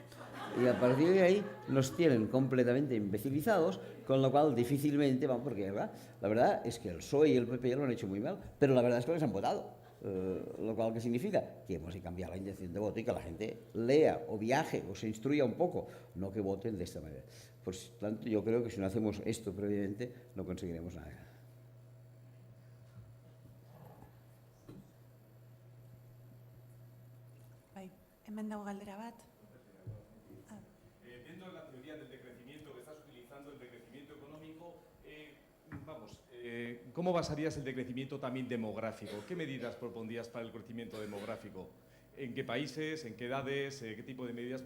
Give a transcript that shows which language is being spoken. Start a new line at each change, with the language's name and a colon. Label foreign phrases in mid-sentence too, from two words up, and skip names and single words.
Spanish: Y a partir de ahí nos tienen completamente imbecilizados, con lo cual difícilmente van, porque la verdad es que el PSOE y el PP lo han hecho muy mal, pero la verdad es que les han votado. Lo cual, ¿qué significa? Que hemos de cambiar la intención de voto y que la gente lea o viaje o se instruya un poco, no que voten de esta manera. Pues tanto, yo creo que si no hacemos esto previamente no conseguiremos nada.
Basque: Bai, hemen dago galdera bat.
Spanish: Dentro de la teoría del decrecimiento que estás utilizando, el decrecimiento económico, ¿cómo basarías el decrecimiento también demográfico? ¿Qué medidas propondrías para el crecimiento demográfico? ¿En qué países? ¿En qué edades? ¿Qué tipo de medidas?